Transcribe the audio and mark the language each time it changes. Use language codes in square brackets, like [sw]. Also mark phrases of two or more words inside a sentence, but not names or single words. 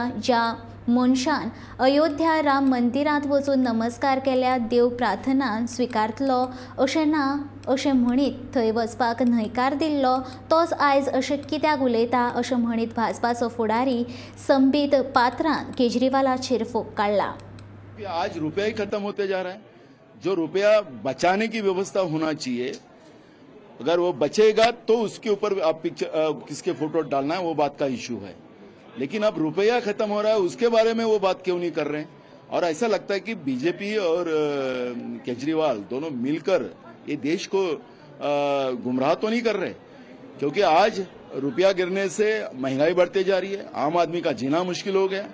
[kok] ज्या मनशान अयोध्या राम मंदिरांत वचून नमस्कार केल्या देव प्रार्थना स्विकारतलो अशें ना अशें म्हणीत थंय वचपाक न्हयकार दिल्लो तोच आयज अशें कित्याक उलयता अशें म्हणीत भाजपाचो फुडारी संबीत पात्रान केजरीवालाचेर फोग काडला. [hi] आज रुपया ही खत्म होते जा रहा है. जो रुपया बचाने की व्यवस्था होना चाहिए, अगर वो बचेगा तो उसके ऊपर आप पिक्चर किसके फोटो डालना है वो बात का इशू है. लेकिन अब रुपया खत्म हो रहा है उसके बारे में वो बात क्यों नहीं कर रहे हैं. और ऐसा लगता है कि बीजेपी और केजरीवाल दोनों मिलकर ये देश को गुमराह तो नहीं कर रहे, क्योंकि आज रुपया गिरने से महंगाई बढ़ती जा रही है, आम आदमी का जीना मुश्किल हो गया.